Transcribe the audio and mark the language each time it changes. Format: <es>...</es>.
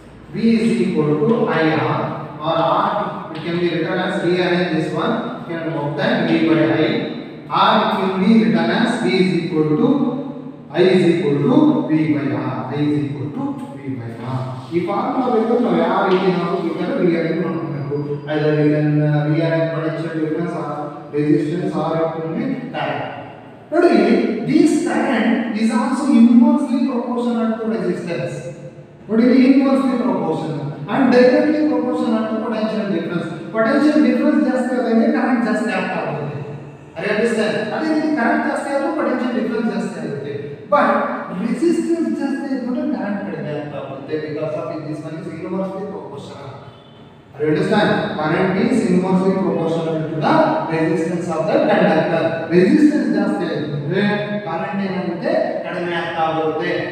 <en>V is equal to IR or R, it can be written as rearrange this one, you can work that V by I. R can be written as V is equal to I is equal to V by R. I is equal to V by R.</en> <kn>ಈ formula ಬೇಕು ನಾವು ಯಾವ ರೀತಿ ನಾವು ಬೇಕಾದ್ರೆ rearrange ಮಾಡಬೇಕು.</kn> <en>Either we can rearrange potential difference or resistance or it will be current. ನೋಡಿ, this current is also inversely proportional to resistance. What is inversely proportional and directly proportional to potential difference.</en> <kn>Potential difference ಜಾಸ್ತಿ ಆದಾಗ current ಜಾಸ್ತಿ ಆಗ್ತಾ ಹೋಗುತ್ತೆ.</kn> <en>Are you understand?</en> <kn>ಅದೇ ರೀತಿ current ಜಾಸ್ತಿ ಆದರೂ potential difference ಜಾಸ್ತಿ ಆಗುತ್ತೆ.</kn> <en>But resistance</en> <kn>ಜಾಸ್ತಿ ಆದ್ರೆ ಕರೆಂಟ್ ಕಡಿಮೆ ಆಗ್ತಾ ಹೋಗುತ್ತೆ</kn> <en>because of this one is inversely proportional. Are you understand? Current is inversely proportional to the resistance of the conductor.</en> <kn>Resistance ಜಾಸ್ತಿ ಆದ್ರೆ ಕರೆಂಟ್ ಏನಾಗುತ್ತೆ ಕಡಿಮೆ ಆಗ್ತಾ ಹೋಗುತ್ತೆ.</kn>